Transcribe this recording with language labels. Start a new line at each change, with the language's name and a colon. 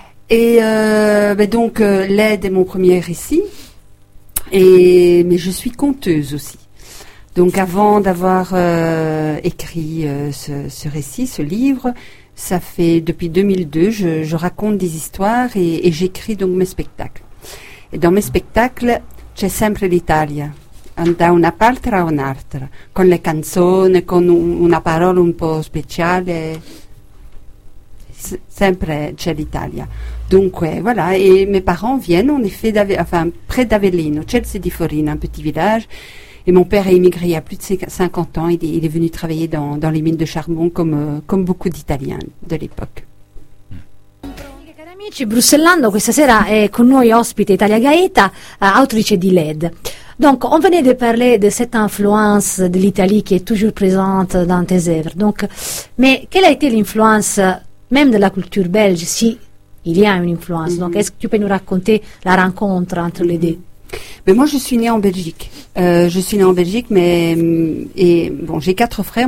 French: Et L'aide est mon premier récit, mais je suis conteuse aussi. Donc avant d'avoir écrit ce récit, ce livre, ça fait depuis 2002, je raconte des histoires et j'écris donc mes spectacles. Et dans mes spectacles,
Italian: c'è sempre l'Italia, da una parte a un'altra, con le canzoni, con una parola un po' speciale, sempre c'è l'Italia.
French: Dunque, voilà, et mes parents viennent en effet près d'Avellino, Chelsea di Forina, un petit village. Et mon père est immigré il y a plus de 50 ans. Il est venu travailler dans les mines de charbon comme beaucoup d'Italiens de l'époque.
Italian: Cari amici, Bruxellando questa sera è con noi ospite Italia Gaeta, autrice di LED.
French: Donc, on venait de parler de cette influence de l'Italie qui est toujours présente dans tes œuvres. Donc, mais quelle a été l'influence même de la culture belge, si il y a une influence? Mm-hmm. Donc, est-ce que tu peux nous raconter la rencontre entre les deux? Mais moi, je suis née en Belgique. J'ai quatre frères.